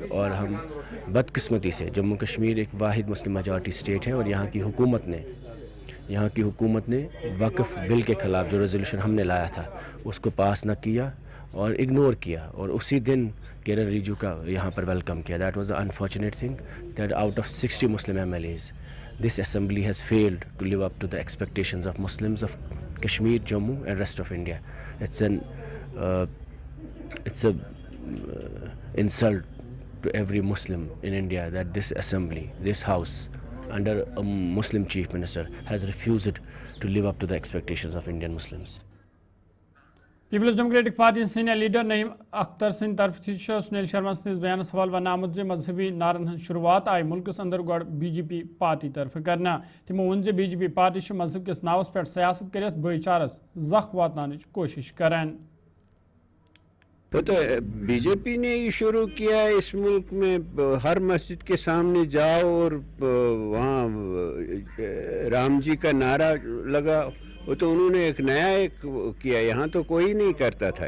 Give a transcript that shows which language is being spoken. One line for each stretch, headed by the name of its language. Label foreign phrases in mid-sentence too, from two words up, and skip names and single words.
Urdu: اور ہم بدقسمتی سے جموں کشمیر ایک واحد
English: Muslim majority state
Urdu: ہے, اور یہاں کی حکومت نے وقف بل کے خلاف جو ریزولوشن ہم نے لایا تھا اس کو پاس نہ کیا اور اگنور کیا, اور اسی دن کرن ریجیجو کا یہاں پر ویلکم کیا.
English: that was a unfortunate thing that out of 60 Muslim MLAs this assembly has failed to live up to the expectations of Muslims of Kashmir, Jammu and rest of India. It's a insult to every Muslim in India that this assembly, this house under a Muslim chief minister has refused to live up to the expectations of Indian Muslims.
Kashmiri: پیپلز ڈیموکریٹک پارٹی
English: senior leader
Kashmiri: نعیم اختر سند طرف سنیل شرما سندس بیان حوالہ ون آمت مذہبی نعرن ہز شروعات آئی ملکس اندر گوڑ بی جے پی پارٹی طرف کرنا. تمو ون بی جے پی پارٹی مذہب کس ناوس پہ سیاست کرت بھائی چارس زخ واتن کوشش کران.
Urdu: تو بی جے پی نے یہ شروع کیا ہے اس ملک میں, ہر مسجد کے سامنے جاؤ اور وہاں رام جی کا نعرہ لگا. وہ تو انہوں نے ایک نیا کیا, یہاں تو کوئی نہیں کرتا تھا.